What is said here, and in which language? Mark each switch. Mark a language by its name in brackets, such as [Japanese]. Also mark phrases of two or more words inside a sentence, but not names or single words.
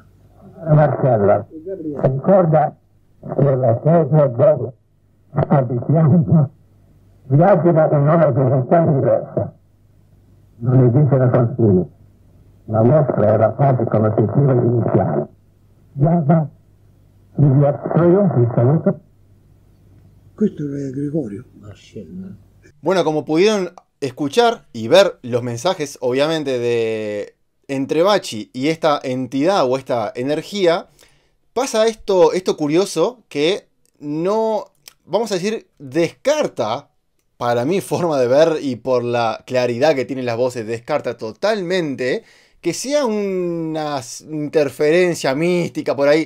[Italian] Marcella, ricorda la chiesa dove abitiamo, viaggia in una direzione diversa. Non esiste la confine. La nostra è la fase conoscitiva iniziale. Guarda, mi io ti saluto. Questo è Gregorio. [Spanish] Bueno, como pudieron escuchar y ver los mensajes, obviamente, de entre Bachi y esta entidad o esta energía, pasa esto curioso que no, vamos a decir, descarta, para mi forma de ver y por la claridad que tienen las voces, descarta totalmente que sea una interferencia mística por ahí.